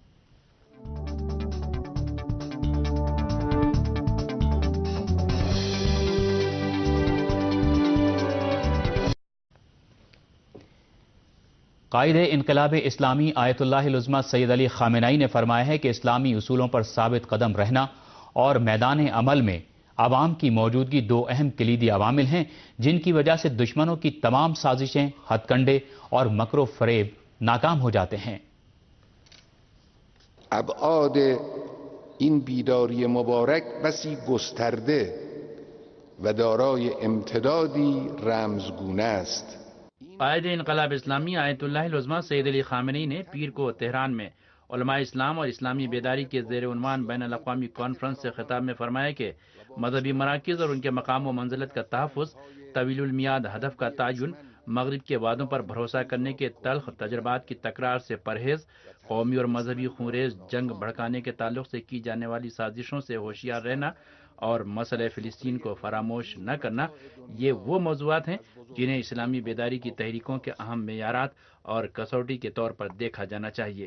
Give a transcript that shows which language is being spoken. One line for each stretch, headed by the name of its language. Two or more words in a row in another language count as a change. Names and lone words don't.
Urdu: قائد انقلاب اسلامی آیت اللہ العظمہ سید علی خامنئی نے فرمایا ہے کہ اسلامی اصولوں پر ثابت قدم رہنا اور میدان عمل میں عوام کی موجودگی دو اہم کلیدی عوامل ہیں جن کی وجہ سے دشمنوں کی تمام سازشیں، ہتھ کنڈے اور مکر و فریب ناکام ہو جاتے ہیں۔
Persian: ابعاد این بیداری مبارک بسی گسترده و دارای امتدادی رمزگونه است۔
Urdu: قائد انقلاب اسلامی آیت اللہ العظمہ سید علی خامنئی نے پیر کو تہران میں علماء اسلام اور اسلامی بیداری کے زیر عنوان بین الاقوامی کانفرنس سے خطاب میں فرمایا کہ مذہبی مراکز اور ان کے مقام و منزلت کا تحفظ، طویل المیاد ہدف کا تعین، مغرب کے وعدوں پر بھروسہ کرنے کے تلخ تجربات کی تکرار سے پرہیز، قومی اور مذہبی خونریز جنگ بھڑکانے کے تعلق سے کی جانے والی سازشوں سے ہوشیار رہنا اور مسئلہ فلسطین کو فراموش نہ کرنا، یہ وہ موضوعات ہیں جنہیں اسلامی بیداری کی تحریکوں کے اہم معیارات اور کسوٹی کے طور پر دیکھا جانا چاہیے۔